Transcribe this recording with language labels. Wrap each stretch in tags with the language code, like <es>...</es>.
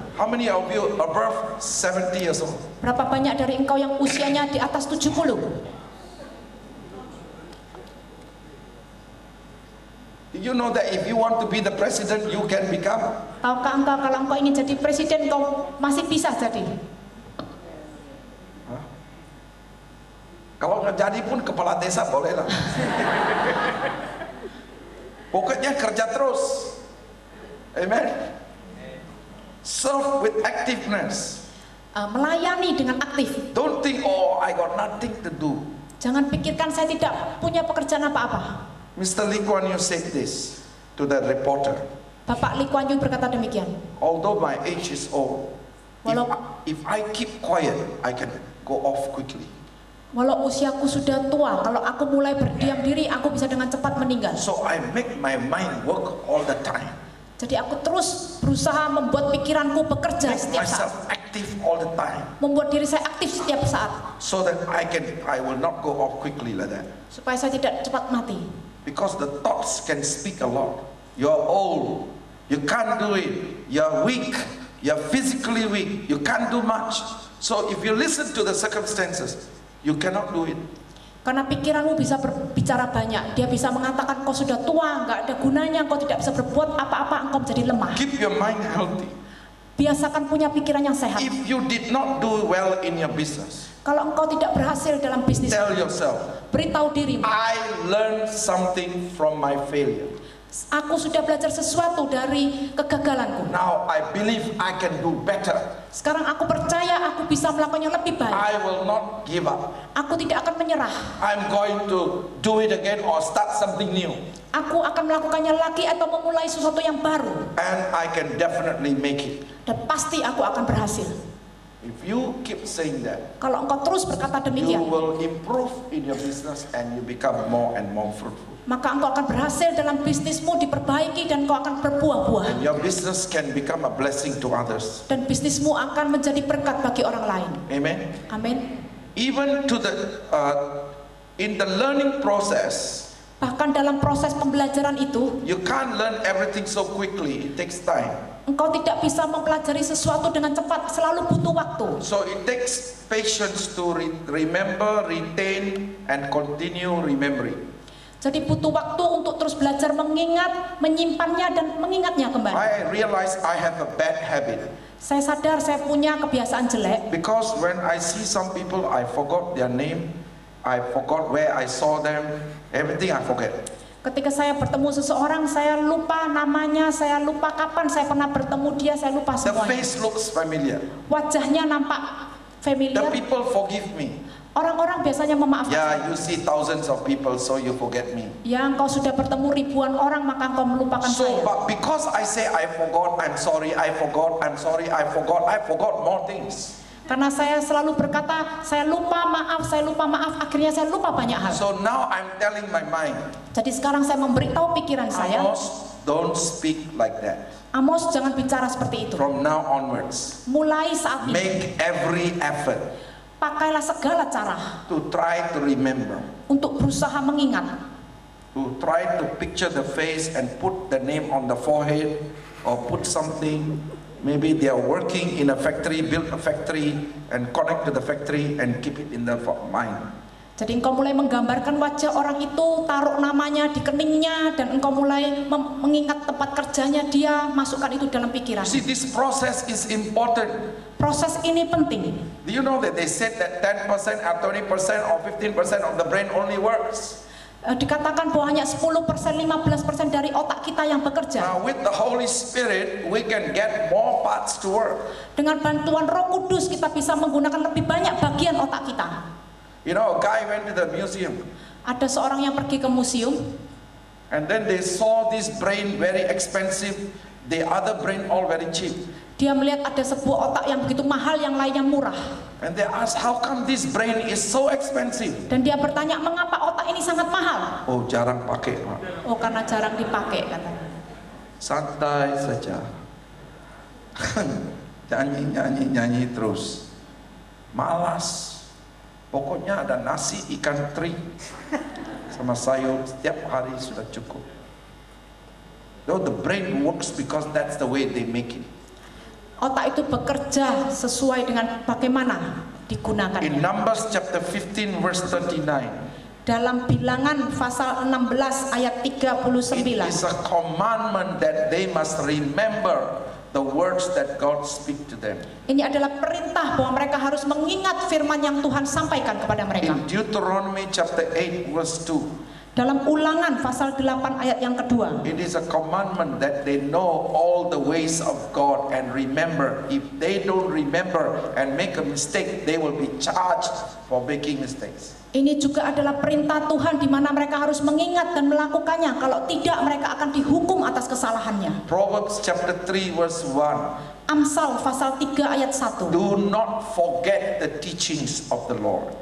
<en>How many of you above 70 years old?</en> <id>Berapa banyak dari engkau yang usianya di atas 70?</id> <en>Did you know that if you want to be the president, you can become?</en> <id>Tahukah engkau kalau engkau ingin jadi presiden, engkau masih bisa jadi? Hah? Kalau nggak jadi pun kepala desa boleh lah. Pokoknya kerja terus. Amen.</id> <en>Serve with activeness.</en> <id>Melayani dengan aktif.</id> <en>Don't think, oh, I got nothing to do.</en> <id>Jangan pikirkan saya tidak punya pekerjaan apa-apa.</id> <en>Mr. Lee Kuan Yew said this to the reporter.</en> <id>Bapak Lee Kuan Yew berkata demikian.</id> <en>Although my age is old, if I keep quiet, I can go off quickly.</en> <id>Walau usiaku sudah tua, kalau aku mulai berdiam diri, aku bisa dengan cepat meninggal.</id> <en>So I make my mind work all the time.</en> <id>Jadi aku terus berusaha membuat pikiranku bekerja</id> <en>Make</en> <id>setiap</id> <en>myself</en> <id>saat.</id> <en>active all the time.</en> <id>Membuat diri saya aktif setiap saat.</id> <en>So that I will not go off quickly like that.</en> <id>Supaya saya tidak cepat mati.</id> <en>Because the thoughts can speak a lot. You're old. You can't do it. You're weak. You're physically weak. You can't do much. So if you listen to the circumstances, you cannot do it.</en> <id>Karena pikiranmu bisa berbicara banyak. Dia bisa mengatakan kau sudah tua, nggak ada gunanya, kau tidak bisa berbuat apa-apa, engkau menjadi lemah.</id> <en>Keep your mind healthy.</en> <id>Biasakan punya pikiran yang sehat.</id> <en>If you did not do well in your business,</en> <id>kalau engkau tidak berhasil dalam bisnis,</id> <en>tell yourself,</en> <id>beritahu dirimu,</id> <en>I learned something from my failure.</en> <id>aku sudah belajar sesuatu dari kegagalanku.</id> <en>Now I believe I can do better.</en> <id>Sekarang aku percaya aku bisa melakukannya lebih baik.</id> <en>I will not give up.</en> <id>Aku tidak akan menyerah.</id> <en>I'm going to do it again or start something new.</en> <id>Aku akan melakukannya lagi atau memulai sesuatu yang baru.</id> <en>And I can definitely make it.</en> <id>Dan pasti aku akan berhasil.</id> <en>If you keep saying that,</en> <id>Kalau engkau terus berkata</id> <en>you</en> <id>demikian,</id> <en>will improve in your business and you become more and more fruitful.</en> <id>maka engkau akan berhasil dalam bisnismu, diperbaiki, dan engkau akan berbuah-buah.</id> <en>And your business can become a blessing to others.</en> <id>Dan bisnismu akan menjadi berkat bagi orang lain.</id> <en>Amen.</en> <id>Amin.</id> <en>Even to the in the learning process,</en> <id>Bahkan dalam proses pembelajaran itu,</id> <en>you can't learn everything so quickly. It takes time.</en> <id>engkau tidak bisa mempelajari sesuatu dengan cepat, selalu butuh waktu.</id> <en>So it takes patience to remember, retain, and continue remembering.</en> <id>Jadi butuh waktu untuk terus belajar mengingat, menyimpannya, dan mengingatnya kembali.</id> <en>I realize I have a bad habit.</en> <id>Saya sadar saya punya kebiasaan jelek.</id> <en>Because when I see some people, I forgot their name, I forgot where I saw them, everything I forget.</en> <id>Ketika saya bertemu seseorang, saya lupa namanya, saya lupa kapan saya pernah bertemu dia, saya lupa</id> <en>The</en> <id>semuanya.</id> <en>face looks familiar.</en> <id>Wajahnya nampak</id> <en>The</en> <id>familiar.</id> <en>people forgive me.</en> <id>Orang-orang biasanya memaafkan saya.</id> <en>Yeah, you see thousands of people, so you forget me.</en> <id>Ya, engkau sudah bertemu ribuan orang, maka engkau melupakan</id> <en>So,</en> <id>saya.</id> <en>but because I say I forgot, I'm sorry, I forgot, I'm sorry, I forgot more things.</en> <id>Karena saya selalu berkata, saya lupa maaf, akhirnya saya lupa banyak hal.</id> <en>So now I'm telling my mind,</en> <id>Jadi sekarang saya memberitahu pikiran saya,</id> <en>Amos, don't speak like that.</en> <id>Amos, jangan bicara seperti itu.</id> <en>From now onwards,</en> <id>Mulai saat ini,</id> <en>make every effort</en> <id>pakailah segala cara</id> <en>to try to remember,</en> <id>untuk berusaha mengingat,</id> <en>to try to picture the face and put the name on the forehead, or put something. Maybe they are working in a factory, build a factory and connect to the factory and keep it in the mind.</en> <id>Jadi engkau mulai menggambarkan wajah orang itu, taruh namanya di keningnya, dan engkau mulai mengingat tempat kerjanya dia, masukkan itu dalam pikiran.</id> <en>See, this process is important.</en> <id>Proses ini penting.</id> <en>Do you know that they said that 10% or 20% or 15% of the brain only works?</en> <id>Dikatakan bahwa hanya 10%, 15% dari otak kita yang bekerja.</id> <en>Now with the Holy Spirit, we can get more parts to work.</en> <id>Dengan bantuan Roh Kudus kita bisa menggunakan lebih banyak bagian otak kita.</id> <en>You know, a guy went to the museum.</en> <id>Ada seorang yang pergi ke museum,</id> <en>And then they saw this brain very expensive, the other brain all very cheap.</en> <id>dia melihat ada sebuah otak yang begitu mahal, yang lainnya murah.</id> <en>And they asked, how come this brain is so expensive?</en> <id>Dan dia bertanya, mengapa otak ini sangat mahal? Oh, jarang pakai, Pak. Oh, karena jarang dipakai, katanya. Santai saja. Nyanyi terus. Malas. Pokoknya ada nasi ikan teri sama sayur setiap hari sudah cukup.</id> <en>Though the brain works because that's the way they make it.</en> <id>Otak itu bekerja sesuai dengan bagaimana</id> <en>In</en> <id>digunakannya.</id> <en>Numbers chapter 15 verse 39,</en> <id>Dalam Bilangan pasal 16 ayat</id> <en>it</en> <id>39.</id> <en>is a commandment that they must remember the words that God speak to them.</en> <id>Ini adalah perintah bahwa mereka harus mengingat firman yang Tuhan sampaikan kepada mereka.</id> <en>In Deuteronomy chapter 8 verse 2,</en> <id>Dalam Ulangan pasal 8 ayat yang kedua,</id> <en>it is a commandment that they know all the ways of God and remember. If they don't remember and make a mistake, they will be charged for making mistakes.</en> <id>ini juga adalah perintah Tuhan di mana mereka harus mengingat dan melakukannya. Kalau tidak, mereka akan dihukum atas kesalahannya.</id> <en>Proverbs chapter 3 verse 1,</en> <id>Amsal pasal 3 ayat 1.</id> <en>do not forget the teachings of the Lord.</en>